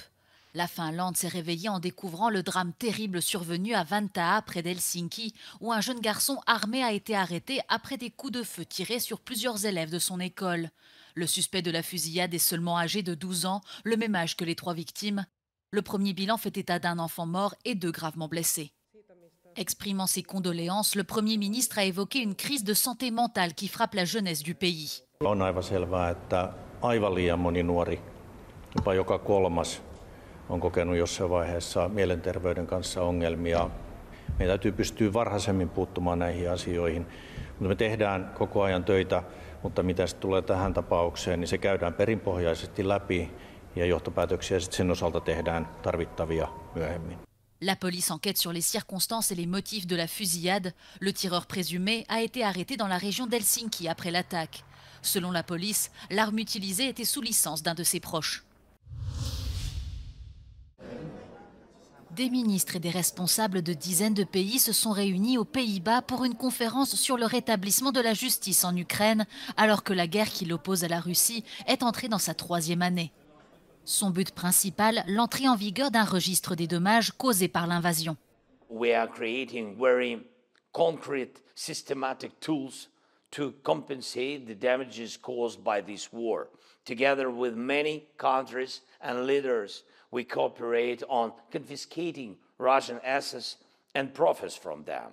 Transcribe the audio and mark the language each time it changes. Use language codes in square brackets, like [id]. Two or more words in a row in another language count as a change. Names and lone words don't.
[fr] La Finlande s'est réveillée en découvrant le drame terrible survenu à Vantaa, près d'Helsinki, où un jeune garçon armé a été arrêté après des coups de feu tirés sur plusieurs élèves de son école. Le suspect de la fusillade est seulement âgé de 12 ans, le même âge que les 3 victimes. Le premier bilan fait état d'un enfant mort et 2 gravement blessés. Exprimant ses condoléances, le Premier ministre a évoqué une crise de santé mentale qui frappe la jeunesse du pays. [fi] On aivan selvää, että aivan liian moni nuori, jopa joka kolmas, on kokenut jossain vaiheessa mielenterveyden kanssa ongelmia. Meidän täytyy pystyä varhaisemmin puuttumaan näihin asioihin. Mutta me tehdään koko ajan töitä, mutta mitä se tulee tähän tapaukseen, niin se käydään perinpohjaisesti läpi ja johtopäätöksiä sitten sen osalta tehdään tarvittavia myöhemmin. [fr] La police enquête sur les circonstances et les motifs de la fusillade. Le tireur présumé a été arrêté dans la région d'Helsinki après l'attaque. Selon la police, l'arme utilisée était sous licence d'un de ses proches. Des ministres et des responsables de dizaines de pays se sont réunis aux Pays-Bas pour une conférence sur le rétablissement de la justice en Ukraine, alors que la guerre qui l'oppose à la Russie est entrée dans sa 3e année. Son but principal, l'entrée en vigueur d'un registre des dommages causés par l'invasion. [en] We are creating very concrete, systematic tools to compensate the damages caused by this war. Together with many countries and leaders, we cooperate on confiscating Russian assets and profits from them.